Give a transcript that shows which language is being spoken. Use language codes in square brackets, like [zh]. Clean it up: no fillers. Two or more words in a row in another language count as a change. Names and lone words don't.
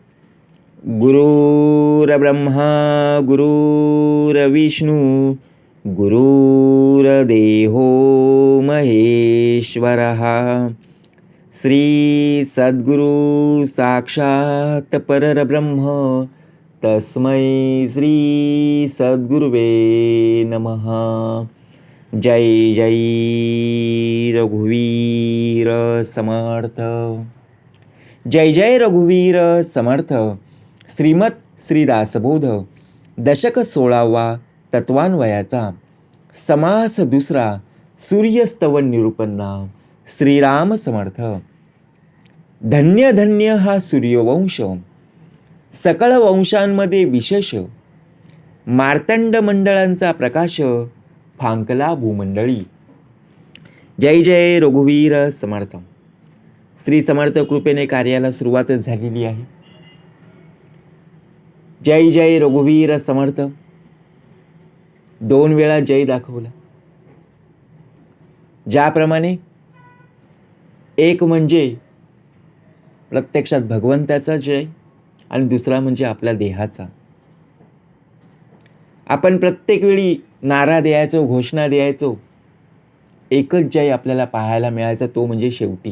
[sa] गुरुर्ब्रह्मा गुरुर्विष्णू गुरुर्देहो महेश्वरः. श्री सद्गुरु साक्षात परब्रह्म तस्मै श्री सद्गुरुवे नमः. [mr] जय जय रघुवीर समर्थ. जय जय रघुवीर समर्थ. श्रीमत श्री दासबोध दशक 16वा तत्वान्वयाचा समास दुसरा सूर्यस्तवन निरूपन्ना. श्रीराम समर्थ. धन्य धन्य हा सूर्यवंश, सकळ वंशांमध्ये विशेष. मार्तंड मंडळांचा प्रकाश फांकला भूमंडळी. जय जय रघुवीर समर्थ. श्री समर्थ कृपेने कार्याला सुरुवातच झालेली आहे. जय जय रघुवीर समर्थ. 2 वेळा जय दाखवला. ज्याप्रमाणे एक म्हणजे प्रत्यक्षात भगवंताचा जय आणि दुसरा म्हणजे आपल्या देहाचा. आपण प्रत्येक वेळी नारा द्यायचो, घोषणा द्यायचो, एकच जय आपल्याला पाहायला मिळायचा, तो म्हणजे शेवटी.